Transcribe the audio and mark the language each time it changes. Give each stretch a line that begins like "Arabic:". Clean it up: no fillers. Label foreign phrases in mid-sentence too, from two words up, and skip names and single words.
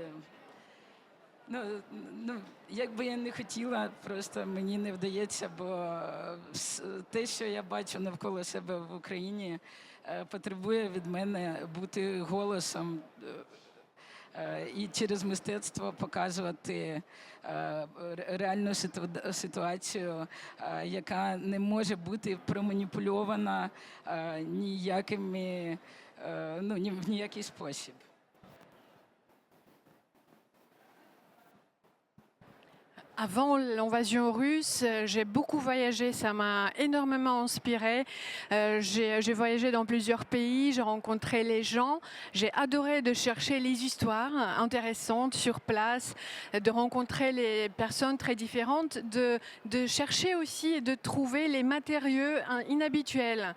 Ukrainian: як би я не хотіла, просто мені не вдається, бо те, що я бачу навколо себе в Україні, потребує від мене бути голосом і через мистецтво показувати реальну ситуацію, яка не може бути проманіпульована ніякими, в ніякий спосіб.
French: Avant l'invasion russe, j'ai beaucoup voyagé, ça m'a énormément inspiré. J'ai voyagé dans plusieurs pays, j'ai rencontré les gens. J'ai adoré de chercher les histoires intéressantes sur place, de rencontrer les personnes très différentes, de chercher aussi et de trouver les matériaux inhabituels.